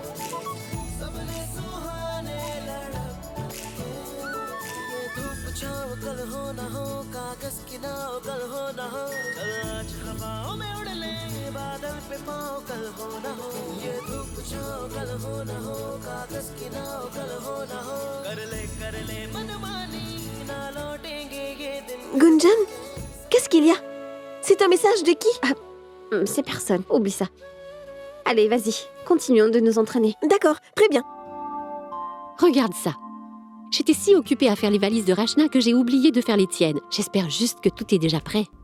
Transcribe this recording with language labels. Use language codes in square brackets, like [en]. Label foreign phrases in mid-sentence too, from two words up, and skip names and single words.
[hi] सपने सुहाने लड़कते ये धूप छाँव कल हो ना हो कागज की नाव कल हो ना हो कल आज हवाओं में उड़ ले बादल पे पाँव कल हो ना हो ये धूप छाँव कल हो ना हो कागज की नाव कल हो ना हो कर ले मनमानी ना लौटेंगे ये दिन [fr] Gunjan, qu'est-ce qu'il y a? C'est un message de qui? C'est personne, oublie ça. Allez, vas-y, continuons de nous entraîner. D'accord, très bien. Regarde ça. J'étais si occupée à faire les valises de Rachna que j'ai oublié de faire les tiennes. J'espère juste que tout est déjà prêt.